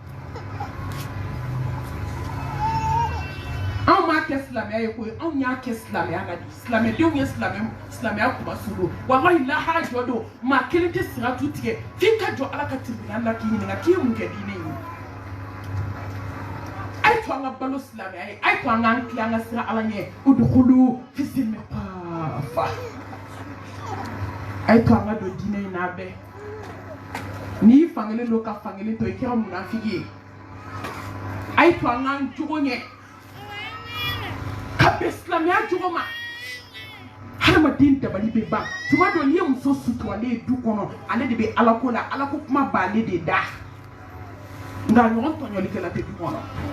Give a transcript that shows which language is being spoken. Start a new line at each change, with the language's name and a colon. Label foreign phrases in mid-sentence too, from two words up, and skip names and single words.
Bambara: anw m'a kɛ silamɛya ye koyi anw y'a kɛ silamɛya la de silamɛdenw ye silamɛya kumasu don walahi lahara jɔ don maa kelen tɛ siratu tigɛ f'i ka jɔ Ala ka tribunal la k'i ɲininka k'i ye mun kɛ diinɛ in ye a ye to an ka balo silamɛya ye a ye to an k'an tile an ka sira Ala ɲɛ
Arabic: ادخلوا في السلم كافة
Bambara: a ye to an ka don diinɛ in na bɛɛ n'i fankelen don ka fankelen to i kɛra munafiki ye a ye to an k'an jogo ɲɛ ka bɛn silamɛya jogo ma hadamaden dabali bɛ ban tuma dɔ n'i ye muso suturalen ye du kɔnɔ ale de bɛ Alako la Alako kuma b'ale de da nka ɲɔgɔn tɔɲɔlikɛla tɛ du kɔnɔ